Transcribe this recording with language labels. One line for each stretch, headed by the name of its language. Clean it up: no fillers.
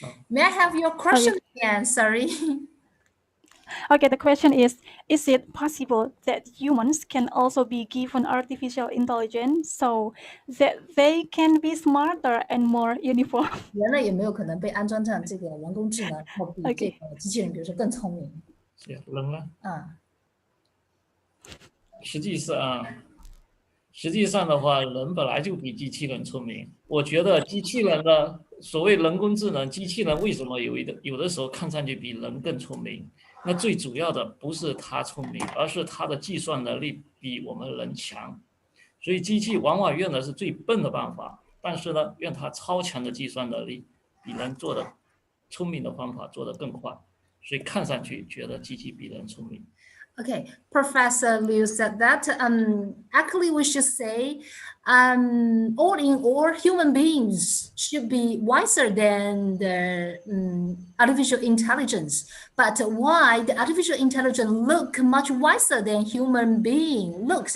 English: May I have your question again? Sorry. Okay, the question is it possible that humans can also be given artificial intelligence so that they can be smarter and more uniform?
Chinese: 人类有没有可能被安装上这个人工智能，然后比这个机器人，比如说更聪明？是人呢？啊，实际上的话，人本来就比机器人聪明。我觉得机器人的所谓人工智能，机器人为什么有的时候看上去比人更聪明？那最主要的不是它聪明，而是它的计算能力比我们人强。所以机器往往用的是最笨的办法，但是呢，用它超强的计算能力，比人做的聪明的方法做得更快。所以看上去觉得机器比人聪明。
English: Okay, Professor Liu said that actually we should say all in all human beings should be wiser than the artificial intelligence. But why the artificial intelligence look much wiser than human being looks?